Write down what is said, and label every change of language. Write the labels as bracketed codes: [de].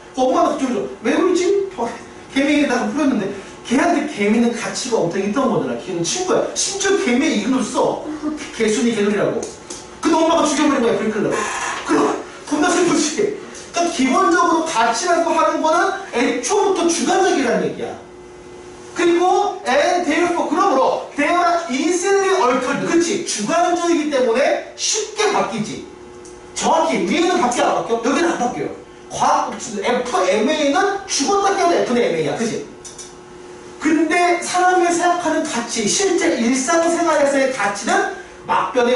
[ko] 그 엄마가 그쪽에서 왜 그러지? 개미에다가 뿌렸는데 걔한테 개미는 가치가 엄청 있던 거잖아. 걔는 친구야. 심지어 개미에 이름을 써. 개순이 개돌이라고. 근데 엄마가 죽여버린 거야. F킬라로. 그럼 겁나 슬프지. 그러니까 기본적으로 가치라고 하는 거는 애초부터 주관적이라는 얘기야. 그리고 [en] and therefore [ko] 그러므로 [en] they are easily altered. [ko] 그치? 주관적이기 때문에 쉽게 바뀌지. 정확히 위에는 바뀌어 안 바뀌어? 여기는 안 바뀌어요. 과학 FMA는 죽었다 깨도 F는 MA야. 그치? 근데 사람이 생각하는 가치, 실제 일상생활에서의 가치는 막변해.